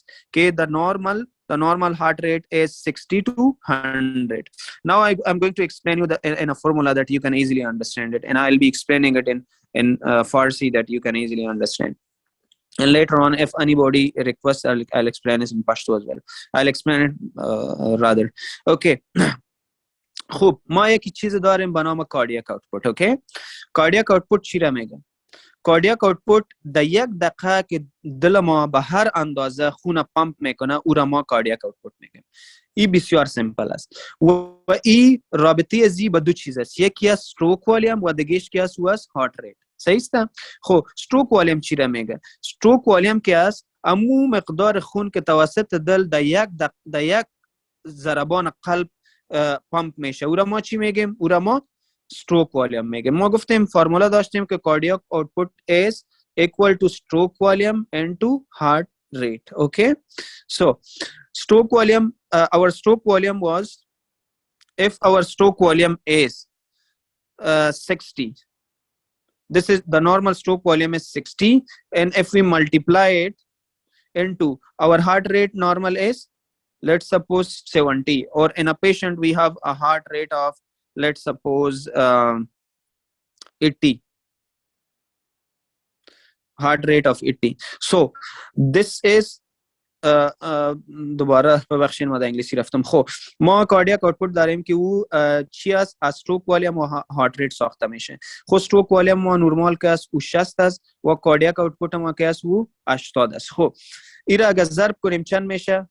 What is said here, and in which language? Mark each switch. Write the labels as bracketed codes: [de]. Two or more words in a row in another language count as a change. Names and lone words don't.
[en] Okay, the normal heart rate is 60 to 100. Now I'm going to explain you in a formula that you can easily understand it, and I'll be explaining it in Farsi that you can easily understand. And later on, if anybody requests, I'll explain it in Pashto as well. I'll explain it rather. Okay. [fa] خوب ما یک چیز داریم به نام [en] cardiac output. [fa] اوکی، [en] cardiac output [fa] چی را میگه؟ [en] cardiac output [fa] در 1 دقیقه که دل ما به هر اندازه خون پمپ میکنه او را ما [en] cardiac output [fa] میگیم. این بسیار سیمپل است و این رابطه زی به دو چیز است، یکی از [en] stroke volume [fa] و دیگه‌اش که است او است [en] heart rate. [fa] صحیح است؟ خب [en] stroke volume [fa] چی را میگه؟ [en] stroke volume [fa] که است امو مقدار خون که توسط دل در یک ضربان قلب پمپ میشه، او را ما چی میگیم؟ او را ما [en] stroke volume [fa] میگیم. ما گفتیم فرمولا داشتیم که [en] cardiac output is equal to stroke volume into heart rate. Okay, so stroke volume, our stroke volume was, if our stroke volume is 60, this is the normal stroke volume is 60, and if we multiply it into our heart rate normal is, let's suppose 70, or in a patient we have a heart rate of, let's suppose 80, heart rate of 80. So this is [fa] دوباره ببخشید ما در انگلیسی رفتم. خب ما [en] cardiac output [fa] داریم که او چی است؟ از [en] stroke volume [fa] و [en] heart rate [fa] ساخته میشه. خب [en] stroke volume [fa] ما نورمال که است او 60 است و [en] cardiac output [fa] ما که است او 80 است. خب این را اگر ضرب کنیم چند میشه؟